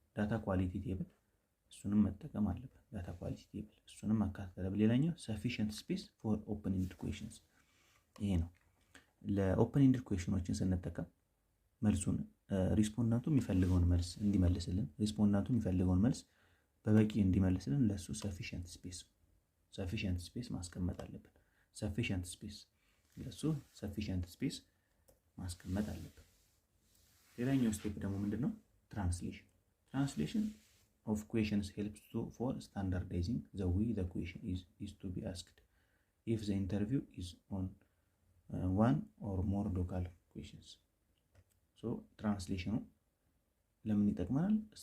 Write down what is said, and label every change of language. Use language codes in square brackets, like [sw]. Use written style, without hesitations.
[am] ዳታ ኳሊቲ ቴብል እሱንም መጠቀም አለበት። ዳታ ኳሊቲ ቴብል እሱንም ማካተት አለበት። ሌላኛው [en] sufficient space for open-ended questions [am] ይሄ ነው። ለኦፕን ኢንድድ ኩዌሽኖችን ስንጠቀም መልሱን ሪስፖንዳንቱ የሚፈልገውን መልስ እንዲመልስልን በበቂ እንዲመልስልን ለሱ ሰፊሽንት ስፔስ ማስቀመጥ አለብን። ማስቀመጥ አለብን። ሌላኛው ስቴፕ ደግሞ ምንድነው? [en] ትራንስሌሽን of questions helps for standardizing the way the question is to be asked if the interview is on one or more local questions. [am] So translation ለምን ይጠቅማል?